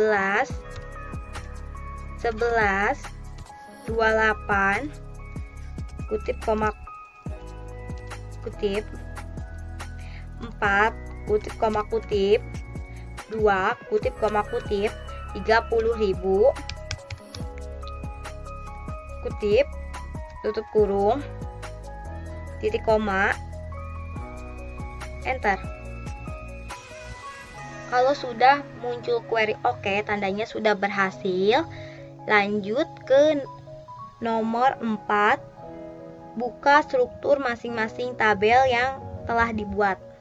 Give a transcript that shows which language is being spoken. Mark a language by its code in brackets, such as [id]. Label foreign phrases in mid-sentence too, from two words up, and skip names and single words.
[id] 11 28, kutip koma kutip, 4, kutip koma kutip, 2, kutip koma kutip, 30.000, kutip, tutup kurung, titik koma, enter. Kalau sudah muncul query oke, tandanya sudah berhasil. Lanjut ke nomor 4, buka struktur masing-masing tabel yang telah dibuat.